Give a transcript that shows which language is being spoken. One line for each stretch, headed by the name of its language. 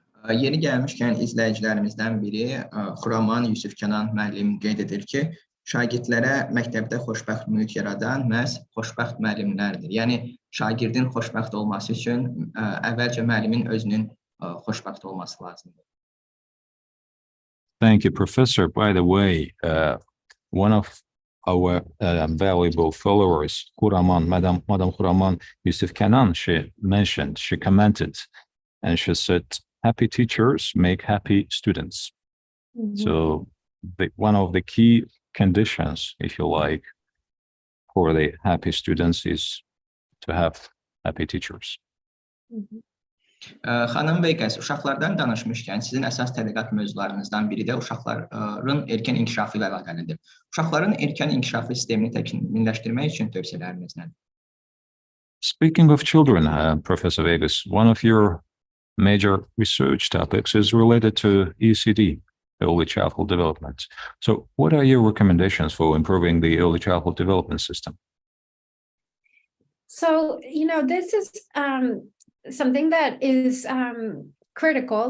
Azerbaijani: Yeni gəlmişkən izləyicilərimizdən biri Xuraman Yusuf Kənan müəllim qeyd edir ki, şagirdlərə məktəbdə xoşbəxt mühit yaradan məhz xoşbəxt müəllimlərdir. Yəni, şagirdin xoşbəxt olması üçün əvvəlcə müəllimin özünün xoşbəxt olması lazımdır.
English: Thank you, Professor. By the way, one of our valuable followers, Xuraman, Madam Xuraman Yusuf Kənan, she commented, and she said, happy teachers make happy students. Mm-hmm. So one of the key conditions, if you like, for the happy students is to have happy teachers.
Azerbaijani: Xanım Veyqəs, uşaqlardan danışmışkən, sizin əsas tədqiqat mövzularınızdan biri də uşaqların erkən inkişafı ilə əlaqəlidir. Uşaqların erkən inkişafı sistemini təkmilləşdirmək üçün tövsiyələriniz nədir?
English: Speaking of children, Professor Veyqəs, one of your major research topics is related to ECD, early childhood development. So what are your recommendations for improving the early childhood development system? So, this is something that is critical.